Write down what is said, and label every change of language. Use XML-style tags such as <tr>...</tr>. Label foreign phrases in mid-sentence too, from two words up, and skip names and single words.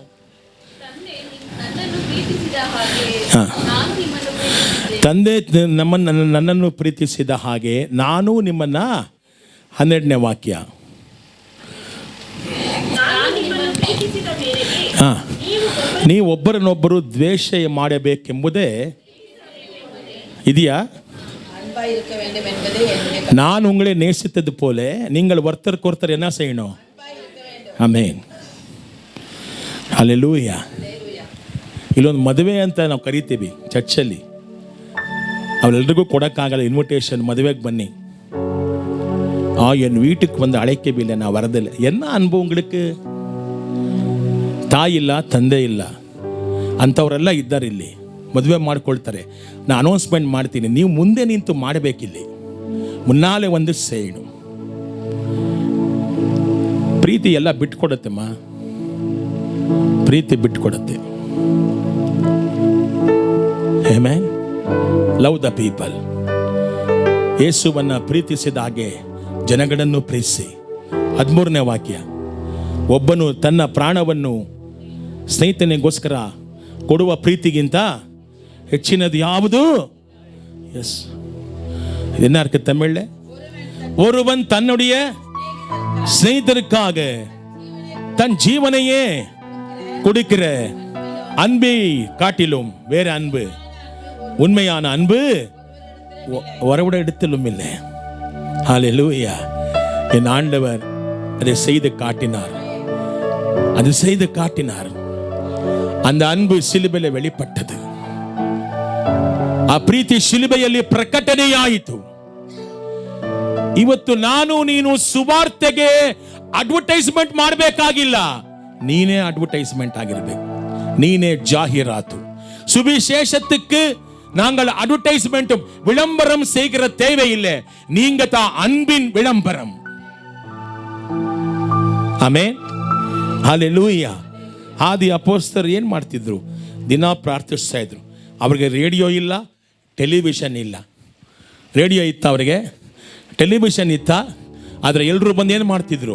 <kn>ತಂದೆ ನನ್ನನ್ನು ಪ್ರೀತಿಸಿದ ಹಾಗೆ ನಾನು ನಿಮ್ಮನ್ನ 12ನೇ ವಾಕ್ಯ. ನೀವು ಒಬ್ಬರನ್ನೊಬ್ಬರು ದ್ವೇಷ ಮಾಡಬೇಕೆಂಬುದೇ ಇದೆಯಾ?</kn> <ta>நான் உங்களை நேசித்தது போல நீங்கள் ஒருத்தருக்கு ஒருத்தர் என்ன செய்யணும்?</ta> <kn>ಆಮೆನ್. ಹಲ್ಲೆಲೂಯಾ. ಇಲ್ಲೊಂದು ಮದುವೆ ಅಂತ ನಾವು ಕರಿತೀವಿ ಚರ್ಚಲ್ಲಿ. ಅವರೆಲ್ರಿಗೂ ಕೊಡೋಕ್ಕಾಗಲ್ಲ ಇನ್ವಿಟೇಷನ್, ಮದುವೆಗೆ ಬನ್ನಿ.</kn> <ta>என் வீட்டுக்கு வந்து அழைக்கவில்லை, நான் வரதில்லை. என்ன அன்பு உங்களுக்கு?</ta> <kn>ತಾಯಿ ಇಲ್ಲ, ತಂದೆ ಇಲ್ಲ, ಅಂಥವರೆಲ್ಲ ಇದ್ದಾರೆ ಇಲ್ಲಿ. ಮದುವೆ ಮಾಡ್ಕೊಳ್ತಾರೆ. ನಾನು ಅನೌನ್ಸ್ಮೆಂಟ್ ಮಾಡ್ತೀನಿ, ನೀವು ಮುಂದೆ ನಿಂತು ಮಾಡಬೇಕಿಲ್ಲಿ, ಮುನ್ನಾಲೆ ಒಂದು ಸೇಡು. ಪ್ರೀತಿ ಎಲ್ಲ ಬಿಟ್ಕೊಡತ್ತೆಮ್ಮ, ಪ್ರೀತಿ ಬಿಟ್ಕೊಡತ್ತೆ.</kn> <en>ಆಮೆನ್. love the people.</en> <kn>ಯೇಸುವನ್ನ ಪ್ರೀತಿಸಿದ ಹಾಗೆ ಜನಗಳನ್ನು ಪ್ರೀತಿಸಿ. 13ನೇ ವಾಕ್ಯ. ಒಬ್ಬನು ತನ್ನ ಪ್ರಾಣವನ್ನು ಸ್ನೇಹಿತನಿಗೋಸ್ಕರ ಕೊಡುವ ಪ್ರೀತಿಗಿಂತ ಹೆಚ್ಚಿನದು ಯಾವುದು?</kn> <ta>எஸ். என்ன இருக்கு தமிழ்ல? ஒருவன் தன்னுடைய ஸ்நேகிதருக்காக தன் ஜீவனையே கொடுக்கிற அன்பை காட்டிலும் வேற அன்பு, உண்மையான அன்பு வரவிட இடத்திலும் இல்லை. ஹல்லேலூயா. என் ஆண்டவர் அதை செய்து காட்டினார், அது செய்து காட்டினார். அந்த அன்பு ಶಿಲುಬೆಯಲ್ಲಿ வெளிப்பட்டது.</ta> <kn>ಆ ಪ್ರೀತಿ ಶಿಲುಬೆಯಲ್ಲಿ ಪ್ರಕಟಣೆಯಾಯಿತು. ಇವತ್ತು ನಾನು ನೀನು ಸುವಾರ್ತೆಗೆ ಅಡ್ವರ್ಟೈಸ್ಮೆಂಟ್ ಮಾಡಬೇಕಾಗಿಲ್ಲ, ನೀನೇ ಅಡ್ವರ್ಟೈಸ್ಮೆಂಟ್ ಆಗಿರಬೇಕು, ನೀನೇ ಜಾಹೀರಾತು.</kn> <ta>சுவிசேஷத்துக்கு நாங்கள் அட்வர்டைஸ்மெண்ட்டும் விளம்பரம் செய்கிற தேவையில்லை, நீங்க தான் அன்பின் விளம்பரம்.</ta> <kn>ಆಮೆನ್. ಹಲ್ಲೆಲೂಯಾ. ಆದಿ ಅಪೊಸ್ತಲರು ಏನು ಮಾಡ್ತಿದ್ರು? ದಿನ ಪ್ರಾರ್ಥಿಸ್ತಾ ಇದ್ರು. ಅವ್ರಿಗೆ ರೇಡಿಯೋ ಇಲ್ಲ, ಟೆಲಿವಿಷನ್ ಇಲ್ಲ. ರೇಡಿಯೋ ಇತ್ತ, ಅವರಿಗೆ ಟೆಲಿವಿಷನ್ ಇತ್ತ, ಆದರೆ ಎಲ್ಲರೂ ಬಂದು ಏನು ಮಾಡ್ತಿದ್ರು?</kn>